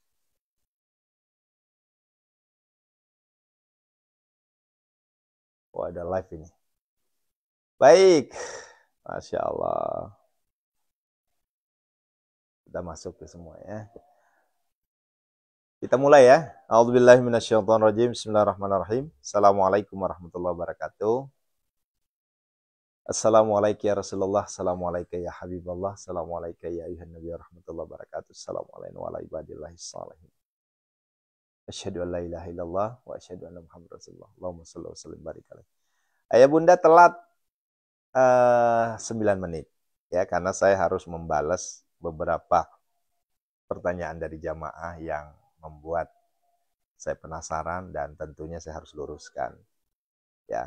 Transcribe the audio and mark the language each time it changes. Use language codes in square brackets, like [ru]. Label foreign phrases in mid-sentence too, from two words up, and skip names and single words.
[id] Oh, ada live ini. Baik. [ar] ما شاء الله. [id] Kita masuk ke semua ya. Kita mulai ya. [ar] أعوذ بالله من الشيطان الرجيم. بسم الله الرحمن الرحيم. السلام عليكم ورحمة الله وبركاته. السلام عليكم يا رسول الله. السلام عليكم يا حبيب الله. السلام عليكم يا أيها النبي ورحمة الله وبركاته. السلام عليكم ورحمة الله وبركاته. أشهد أن لا إله إلا الله وأشهد أن محمدا رسول الله. اللهم صل وسلم بارك عليه. [id] Ayah bunda telat 9 menit ya, karena saya harus membalas beberapa pertanyaan dari jamaah yang membuat saya penasaran dan tentunya saya harus luruskan ya.